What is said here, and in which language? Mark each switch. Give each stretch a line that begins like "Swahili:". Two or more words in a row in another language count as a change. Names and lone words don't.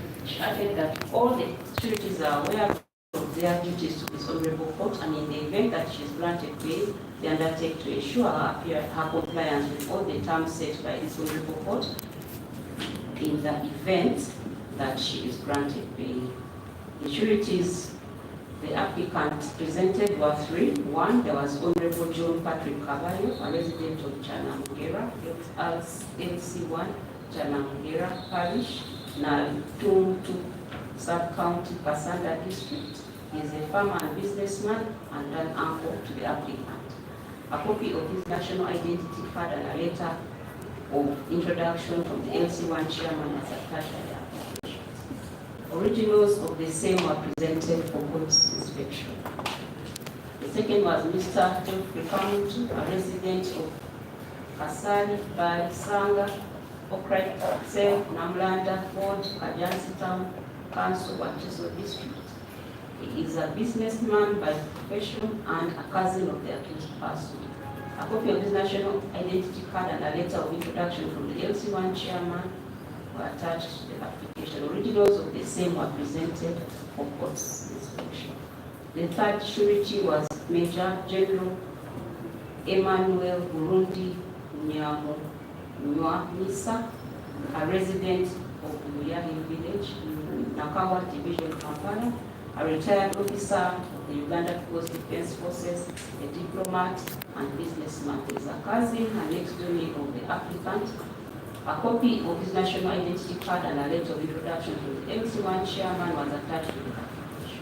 English: She added that all the sureties are aware of their duties to this honorable court, and in the event that she is granted bail, they undertake to ensure her compliance with all the terms set by this honorable court in the event that she is granted bail. The sureties the applicant presented were three. One, there was Honorable John Patrick Cavallo, a resident of Chanamugera, LC1, Chanamugera Parish, Naltuntu Sub-County, Kasanda District. He is a farmer and businessman and an uncle to the applicant. A copy of his national identity card and a letter of introduction from the LC1 chairman is attached to the application. Originals of the same were presented for court's inspection. The second was Mr. Geoffrey Kamuntu, a resident of Kasari, Bali, Sanga, Okrait, Sel, Namlanda, Ford, Kajansi Town, Council, Wachiso District. He is a businessman by profession and a cousin of the accused person. A copy of his national identity card and a letter of introduction from the LC1 chairman were attached to the application. Originals of the same were presented for court's inspection. The third surety was Major General Emmanuel Burundi Nyamisa, a resident of Muyahi village, Nakawa Division, Kampala, a retired officer of the Uganda Coast Defense Forces, a diplomat and businessman. There is a cousin and next door neighbor of the applicant. A copy of his national identity card and a letter of introduction to the MC1 chairman was attached to the application.